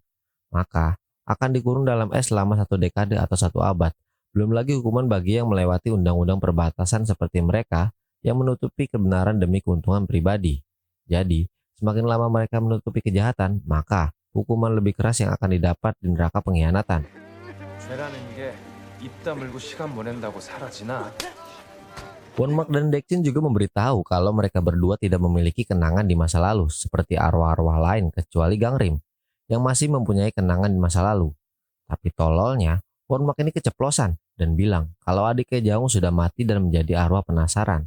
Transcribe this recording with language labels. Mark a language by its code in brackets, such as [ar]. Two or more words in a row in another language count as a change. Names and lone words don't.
[id] Maka, akan dikurung dalam es selama 1 dekade atau 1 abad. Belum lagi hukuman bagi yang melewati undang-undang perbatasan seperti mereka yang menutupi kebenaran demi keuntungan pribadi. Jadi, semakin lama mereka menutupi kejahatan, maka hukuman lebih keras yang akan didapat di neraka pengkhianatan. [ko] 죄라는 게 입 다물고 시간 보낸다고 사라지나? [id] Wonmak dan Dekjin juga memberitahu kalau mereka berdua tidak memiliki kenangan di masa lalu seperti arwah-arwah lain kecuali Gangrim yang masih mempunyai kenangan di masa lalu. Tapi tololnya, Wonmak ini keceplosan dan bilang kalau adiknya Jaung sudah mati dan menjadi arwah penasaran.